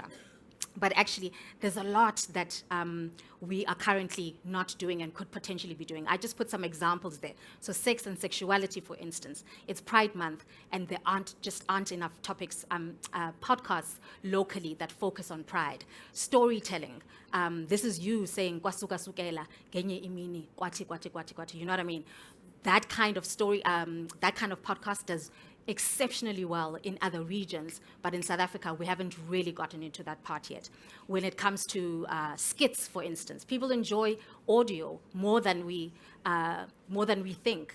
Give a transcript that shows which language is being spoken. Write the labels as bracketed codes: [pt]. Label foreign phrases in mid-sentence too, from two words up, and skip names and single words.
[en] But actually, there's a lot that we are currently not doing and could potentially be doing. I just put some examples there. So sex and sexuality, for instance. It's Pride Month, and there aren't enough topics, podcasts locally that focus on pride. Storytelling. This is you saying, [zu] "Kwasuka sukela, genye imini, kwati, kwati, kwati, kwati." [en] You know what I mean? That kind of story, that kind of podcast does exceptionally well in other regions, but in South Africa, we haven't really gotten into that part yet. When it comes to skits, for instance, people enjoy audio more than we think.